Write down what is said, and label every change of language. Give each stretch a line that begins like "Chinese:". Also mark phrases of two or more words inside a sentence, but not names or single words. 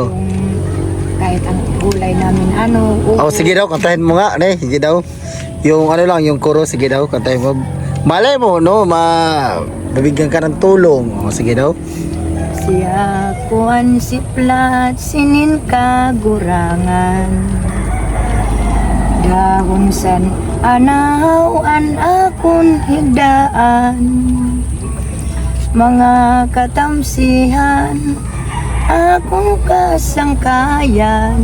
Filipino: yung kahit ang gulay namin Oh, sige daw, kantahin mo nga, Nay. Sige daw. Yung ano lang, yung chorus, sige daw, kantahin mo. Malay mo, no, mabigyan ka ng tulong. Oh, sige daw.
Waray: siya kuan si plat sinin kagurangan. Dahon san anaw an akon higdaan. Mga katamsihan akong kasangkayan.